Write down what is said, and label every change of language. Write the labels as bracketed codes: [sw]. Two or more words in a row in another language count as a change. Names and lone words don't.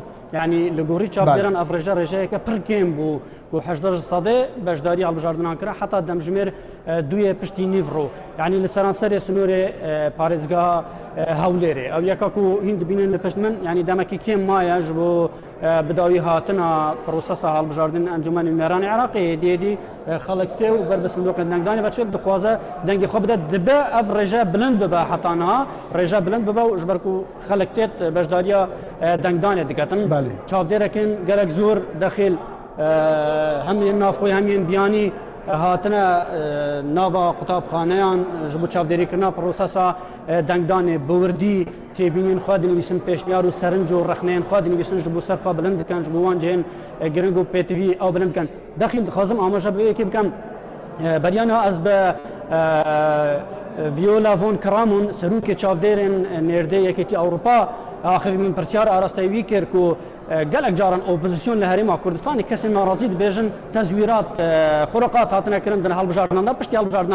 [ku] yanî li gorî çavdêran ev rêje rêjeyeke pir kêm bû ku 18 sedê beşdarî hilbijardinan kira heta demjimêr duyê piştî nîvro yanî li seranserê Snûrê parêzgeha Hewlêrê ew yeka ku hîn dibînin li pişt min yanî demekî kêm maye ji bo بداوی هاتنا پروسسا هەڵبژاردن ئەنجومەنی نێرانی عێراقی هێدیێدی خەڵک تێ و بەر بە سندوقە دەنگدانی بەچێت دخوازە دەنگی خۆ بدە دبێ ئەف ڕێژە بلند ببە حتانەها ڕێژە بلند ببە و ژبەر و خەڵک تێت بەشداریە دەنگدانێ دەکەتن چاودێرەکەن گەلک زۆر دەخیل هەمیان نافخۆی هەمیان بیانی هاتنە ناوا قوتابخانەیان ji bo çavdêrîkirina prosesa dengdanê biwirdî têbînên xwe dinivîsin pêşniyar û serinc û rexneyên xwe dinivîsin ji bo ser xwe bilind dikin ji bo wan cihên giring û pêtivî ew bilind dikin dexîl dixwazim amaje bi wêyekê bikim beryana ez bi Viola von Kramon serokê çavdêrên nêrdê yekêtî Ewropa axivîn pirsiyar arasteyî wî kir ku gelek caran opozisyon li Herêma Kurdistanê kesên narazî dibêjin tezwîrat xuraqat hatine kirin din hilbijardinan da piştî hilbijardina